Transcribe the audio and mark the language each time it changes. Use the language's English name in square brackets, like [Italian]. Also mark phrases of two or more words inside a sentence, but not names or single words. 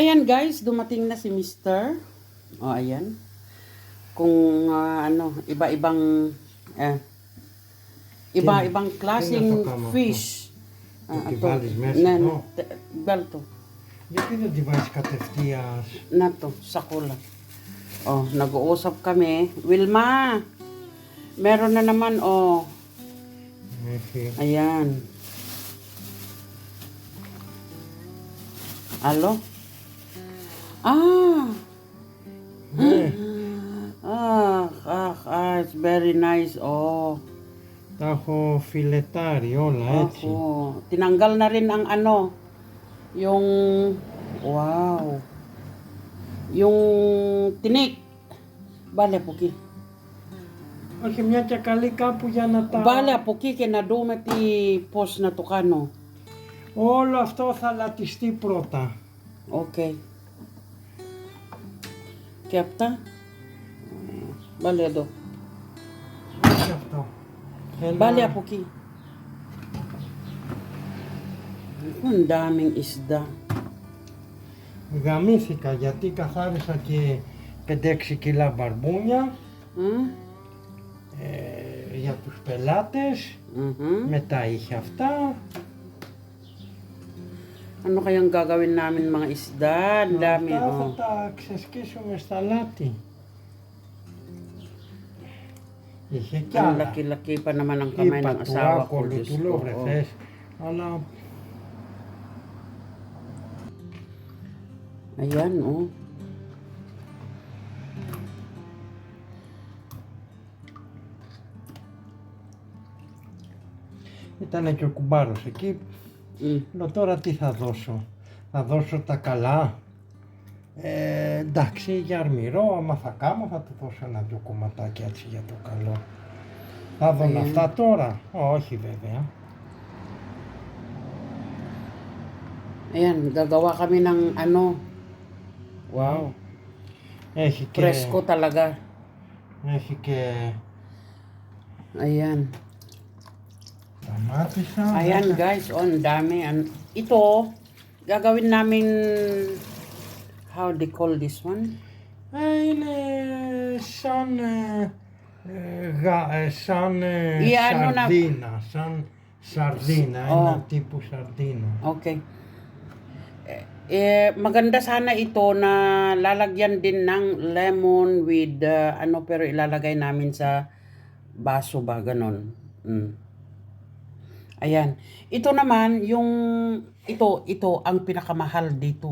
[Filipino] guys, dumating na si Mister. O, ayan. Kung iba-ibang iba-ibang klaseng fish. [Greek] Τη βάλεις μέσα, no? [Filipino] Balto. [Greek] Γιατί δεν τη βάζεις κατευθείας? [Filipino] Na to, sakula. Oh, nag-uusap kami. Wilma, meron na naman, oh. [Greek] Έχει. [Filipino] Ayan. Alo? [Greek] Ναι. [English] It's very nice. Oh. [Greek] Τα έχω φιλετάρει όλα έτσι. [Filipino] Ako. Tinanggal na rin ang yung, wow. Yung tinik. Bale, puki. [Greek] Όχι μια και καλή κάπου για να τα... [Filipino] Bale, puki, [Greek] και να δούμε τι, πώς να το κάνω. Όλο αυτό θα λατιστεί πρώτα. Okay. Και αυτά. Bale, εδώ. Όχι αυτό. Bale, από εκεί. [Filipino] Ang daming isda. [Greek] Γαμήθηκα γιατί καθάρισα και 5-6 κιλά μπαρμπούνια για τους πελάτες. Μετά είχε αυτά. [Filipino] Ano kayang gagawin namin mga isda? Ang dami, [Greek] Αυτά θα oh. τα ξεσκίσουμε στα λάτι. Είχε κι [Filipino] Ang [Greek] άλλα. [Filipino] laki-laki pa naman ang kamay [Greek] Είπα [Filipino] ng [Greek] του [Filipino] asawa ko. [Greek] άκολου [Filipino] Diyos [Greek] του [Filipino] ko, [Greek] λέω oh. βρε θες. Αλλά [Filipino] Ayan, oh. [Greek] ήταν και ο κουμπάρος εκεί. Λέω τώρα τι θα δώσω. Θα δώσω τα καλά. Εντάξει, για αρμυρό, άμα θα κάνω θα του δώσω ένα-δυο κομματάκια έτσι για το καλό. Θα δω αυτά τώρα. Όχι βέβαια. [Filipino] Ayan, gagawa kami ng wow. [Greek] Έχει και... [Filipino] Presko talaga. [Greek] Έχει και... [Filipino] Ayan. [Greek] Ταμάτισα. [Filipino] Ayan guys, ang dami. Ito, gagawin namin, [English] how they call this one? [Greek] Είναι σαν... σαρδίνα. Σαν σαρδίνα. Ένα τύπου σαρδίνα. [English] Okay. [Filipino] Maganda sana ito na lalagyan din ng [English] lemon with [Filipino] pero ilalagay namin sa baso ba, ganon. Ayan. Ito naman, ito ang pinakamahal dito.